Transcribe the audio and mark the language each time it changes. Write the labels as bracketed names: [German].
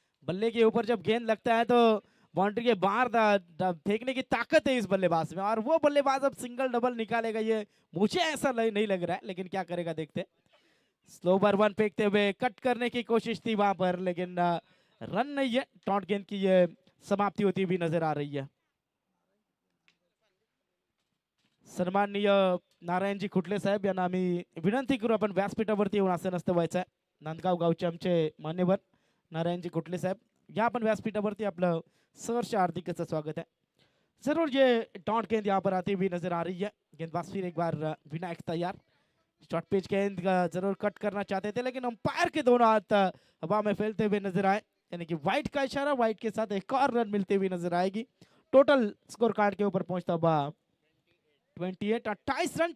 [Hindi] बल्ले के ऊपर जब गेंद लगता है तो बाउंड्री के बाहर फेंकने की ताकत है इस बल्लेबाज में, और वो बल्लेबाज अब सिंगल डबल निकालेगा ये मुझे ऐसा नहीं लग रहा है, लेकिन क्या करेगा देखते. स्लोवर वन फेंकते हुए कट करने की कोशिश थी वहां पर, लेकिन रन नहीं है. टॉट गेंद की ये समाप्ति होती हुई नजर आ रही है. [Marathi] सन्माननीय नारायणजी खुटले साहेब यांना आम्ही विनंती करू, आपण व्यासपीठावरती येऊन असं नसतं व्हायचं आहे. नांदगाव गावचे आमचे मान्यवर नारायणजी खुटले साहेब, या आपण व्यासपीठावरती आपलं सहर्ष हार्दिक स्वागत है. [Hindi] जरूर ये डॉट गेंद यहाँ पर आती हुई नजर आ रही है. गेंदबाज फिर एक बार विनायक तैयार. शॉर्ट पिच गेंद जरूर कट करना चाहते थे, लेकिन अंपायर के दोनों हाथ हवा में फैलते हुए नजर आए, यानी कि वाइट का इशारा. वाइट के साथ एक और रन मिलती हुई नजर आएगी. टोटल स्कोर कार्ड के ऊपर पहुंचता हुआ 28 रन.